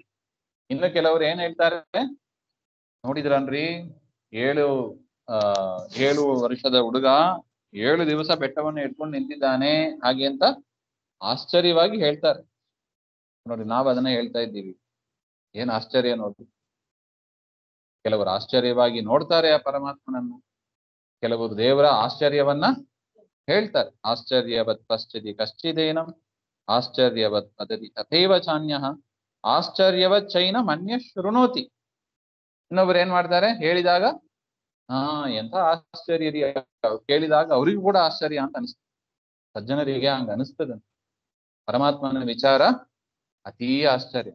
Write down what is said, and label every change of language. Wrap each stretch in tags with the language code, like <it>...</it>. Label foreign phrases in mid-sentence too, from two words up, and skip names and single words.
<kn>ಇನ್ನು ಕೆಲವರು ಏನ್ ಹೇಳ್ತಾರೆ, ನೋಡಿದ್ರನ್ರಿ 7 ವರ್ಷದ ಹುಡುಗ 7 ದಿವಸ ಬೆಟ್ಟವನ್ನು ಇಟ್ಕೊಂಡು ನಿಂತಿದ್ದಾನೆ ಹಾಗೆ ಅಂತ ಆಶ್ಚರ್ಯವಾಗಿ ಹೇಳ್ತಾರೆ. ನೋಡಿ, ನಾವ್ ಅದನ್ನ ಹೇಳ್ತಾ ಇದ್ದೀವಿ. ಏನ್ ಆಶ್ಚರ್ಯ ನೋಡಿ. ಕೆಲವರು ಆಶ್ಚರ್ಯವಾಗಿ ನೋಡ್ತಾರೆ ಆ ಪರಮಾತ್ಮನನ್ನು, ಕೆಲವರು ದೇವರ ಆಶ್ಚರ್ಯವನ್ನ ಹೇಳ್ತಾರೆ.</kn> <sa>ಆಶ್ಚರ್ಯವತ್ ಪಶ್ಯತಿ ಕಶ್ಚಿದೇನಂ ಆಶ್ಚರ್ಯವತ್ ವದತಿ ತಥೈವ ಚಾನ್ಯಃ ಆಶ್ಚರ್ಯವತ್ ಚೈನ ಮನ್ಯ ಶೃಣೋತಿ.</sa> <kn>ಇನ್ನೊಬ್ರು ಏನ್ ಮಾಡ್ತಾರೆ, ಹೇಳಿದಾಗ ಎಂತ ಆಶ್ಚರ್ಯ ರೀ, ಕೇಳಿದಾಗ ಅವ್ರಿಗೂ ಕೂಡ ಆಶ್ಚರ್ಯ ಅಂತ ಅನಿಸ್ತದೆ. ಸಜ್ಜನರಿಗೆ ಹಂಗ ಅನಿಸ್ತದೆ. ಪರಮಾತ್ಮನ ವಿಚಾರ ಅತೀ ಆಶ್ಚರ್ಯ.</kn>